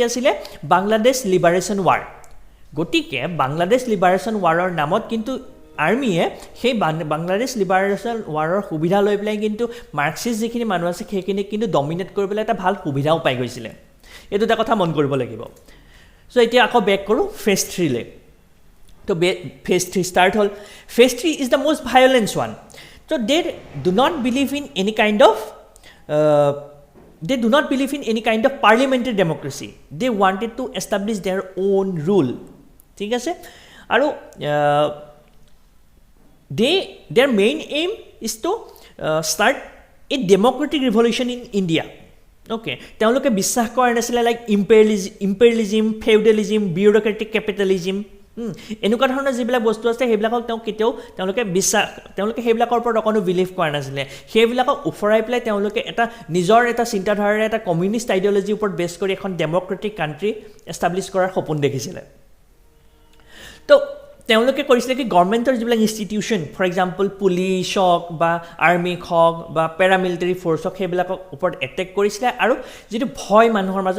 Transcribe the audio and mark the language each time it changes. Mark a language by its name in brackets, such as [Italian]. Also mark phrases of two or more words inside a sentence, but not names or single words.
[Assamese] আছিলে বাংলাদেশ লিবাৰেশ্যন ৱাৰ গতিকে বাংলাদেশ লিবাৰেশ্যন ৱাৰৰ নামত কিন্তু আৰ্মিয়ে সেই বাংলাদেশ লিবাৰেশ্যন ৱাৰৰ সুবিধা লৈ পেলাই কিন্তু মাৰ্কছিষ্ট যিখিনি মানুহ আছে সেইখিনিক কিন্তু ডমিনেট কৰিবলৈ এটা ভাল সুবিধাও পাই গৈছিলে এই দুটা কথা মন কৰিব লাগিব চ' এতিয়া আকৌ বেক কৰোঁ ফেজ 3লৈ তো [English] phase 3 is the most violent one so they do not believe in any kind of parliamentary democracy. They wanted to establish their own rule. [Assamese] ঠিক আছে আৰু [English] their main aim is to start a democratic revolution in India. [Assamese] Okay, তেওঁলোকে বিশ্বাস কৰা নাছিলে [English] like imperialism, feudalism, bureaucratic capitalism [Assamese] এনেকুৱা ধৰণৰ যিবিলাক বস্তু আছে সেইবিলাকক তেওঁলোকে সেইবিলাকৰ ওপৰত অকণো বিলিভ কৰা নাছিলে সেইবিলাকক উফৰাই পেলাই তেওঁলোকে এটা নিজৰ এটা চিন্তাধাৰাৰে এটা কমিউনিষ্ট আইডিঅলজিৰ ওপৰত বেছ কৰি এখন [English] democratic country establish [Assamese] কৰাৰ সপোন দেখিছিলে তো তেওঁলোকে কৰিছিলে কি গভৰ্ণমেণ্টৰ যিবিলাক ইনষ্টিটিউশ্যন [English] for example [Assamese] পুলিচ হওক বা আৰ্মি হওক বা [English] paramilitary force [Assamese] হওক সেইবিলাকৰ ওপৰত এটেক কৰিছিলে আৰু যিটো ভয় মানুহৰ মাজত